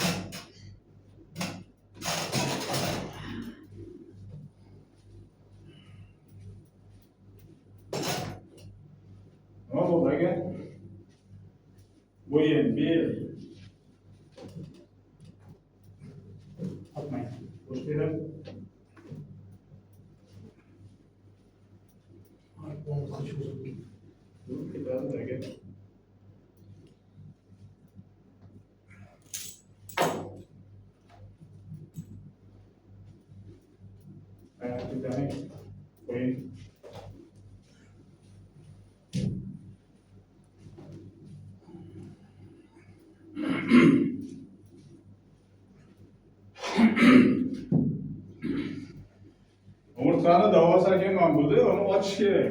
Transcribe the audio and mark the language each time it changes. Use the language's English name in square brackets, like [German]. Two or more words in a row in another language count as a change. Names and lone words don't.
[Uzbek] Nima bo'ldi aka? Bo'yin, bel. Atmang. Bo'sh berib. [Turkish] Onu kaçırdım. Dur, [Uzbek] ketadi aka. Ketadi. Qo'ying. Umurtqani davosar ekan bo'ldi, uni ochish kerak.